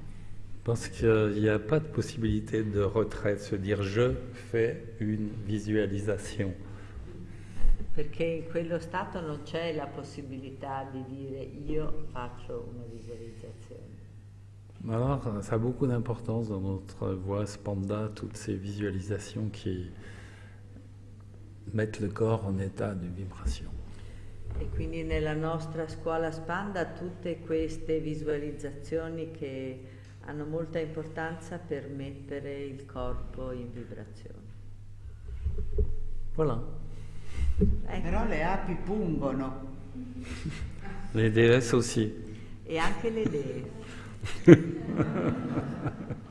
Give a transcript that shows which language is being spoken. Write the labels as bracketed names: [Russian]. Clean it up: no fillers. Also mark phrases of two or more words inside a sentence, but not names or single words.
[French] parce qu'il n'y a pas de possibilité de retraite, se dire je fais une visualisation. [Italian] Perché in quello stato non c'è la possibilità di dire io faccio una visualizzazione. [French] Alors, ça a beaucoup d'importance dans notre voie Spanda, toutes ces visualisations qui mettent le corps en état de vibration. [Italian] E quindi nella nostra scuola Spanda tutte queste visualizzazioni che hanno molta importanza per mettere il corpo in vibrazione. [French] Voilà. [Italian] Ecco. Però le api pungono. [French] Les déesses aussi. [Italian] E anche le dee.